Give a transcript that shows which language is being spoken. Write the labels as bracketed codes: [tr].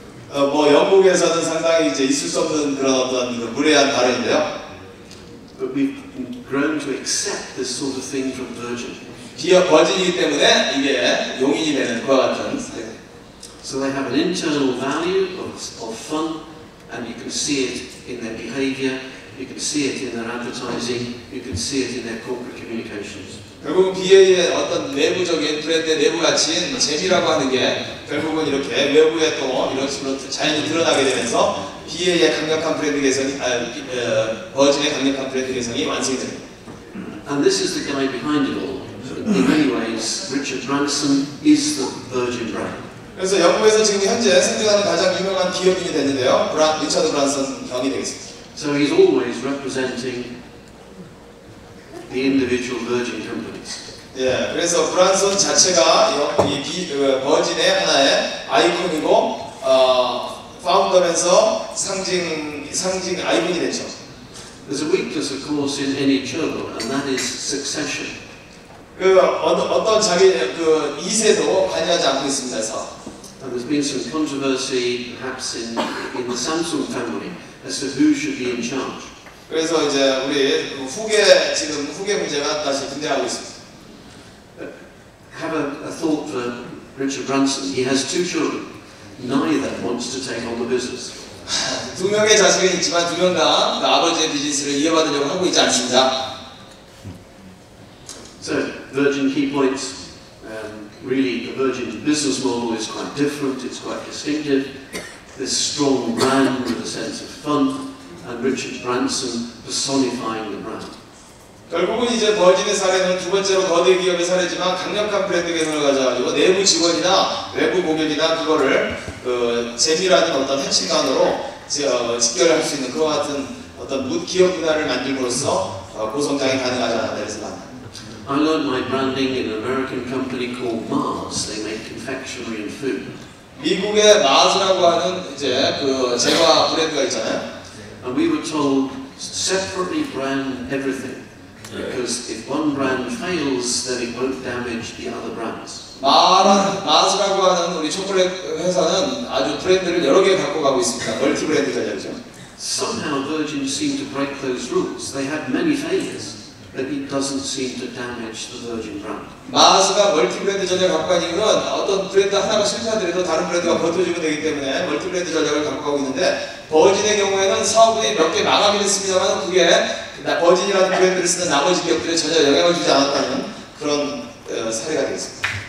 [ko] 뭐 영국에서는 상당히 이제 있을 수 없는 그런 어떤 그 무례한 발언인데요. [en] But we've grown to accept this sort of thing from Virgin. [ko] 기업 버진이기 때문에 이게 용인이 되는 그와 같은. [en] So they have an internal value of fun, and you can see it in their behaviour, you can see it in their advertising, you can see it in their corporate communications. [ko] 결국은 BA의 어떤 내부적인 브랜드의 내부 가치인 재미라고 하는 게 결국은 이렇게 외부에 또 이런 식으로 자연히 드러나게 되면서 BA의 강력한 브랜드 개성이 버진의 강력한 브랜드 개성이 완성이 됩니다. [en] And this is the guy behind it all. In many ways, Richard Branson is the Virgin brand. [ko] 그래서 영국에서 지금 현재 생존하는 가장 유명한 기업인이 됐는데요. 리처드 브란슨 형이 되겠습니다. [en] So he's always representing the individual Virgin companies. [ko] 예, 그래서 브란슨 자체가 이 버진의 하나의 아이콘이고 파운더면서 상징 아이콘이 됐죠. [en] There's a weakness, of course, in any churl, and that is succession. [ko] 어떤 자기 그 2세도 관여하지 않고 있습니다. 그래서. [en] And there's been some controversy, perhaps in the Samsung family, as to who should be in charge. [ko] 그래서 이제 우리 후계 문제가 다시 등장하고 있습니다. [en] Have a thought for Richard Branson. He has two children. Neither wants to take on the business. [ko] 두 명의 자식은 있지만 두 명 다 아버지의 비즈니스를 이어받으려고 하고 있지 않습니다. [en] So Virgin key points. Really, the Virgin business model is quite different. It's quite distinctive. This strong brand with a sense of fun, and Richard Branson personifying the brand. [ko] 결국은 이제 버진의 사례는 두 번째로 거대 기업의 사례지만 강력한 브랜드 개성을 가져가지고 내부 직원이나 외부 고객이나 그거를 그 재미라는 어떤 핵심만으로 직결할 수 있는 그와 같은 어떤 기업 문화를 만들므로써 고성장이 가능하지 않았다 그래서 납니다. [en] I learned my branding in an American company called Mars. They make confectionery and food. [ko] 미국의 마즈라고 하는 이제 그 제과 브랜드가 있잖아요. [en] And we were told separately brand everything because if one brand fails, then it won't damage the other brands. [ko] 마스라고 하는 우리 초콜릿 회사는 아주 브랜드를 여러 개 갖고 가고 있습니다. 멀티 브랜드 전략이죠. [en] Somehow Virgin seemed to break those rules. They had many failures, but it doesn't seem to damage the Virgin brand. [ko] 마스가 멀티 브랜드 전략을 갖고 가는 이유는 어떤 브랜드 하나가 실패하더라도 다른 브랜드가 버텨주면 되기 때문에 멀티 브랜드 전략을 갖고 가고 있는데 버진의 경우에는 사업이 몇 개 망하긴 했습니다만 그게 버진이라는 브랜드를 쓰는 나머지 기업들에 전혀 영향을 주지 않았다는 그런 사례가 되겠습니다.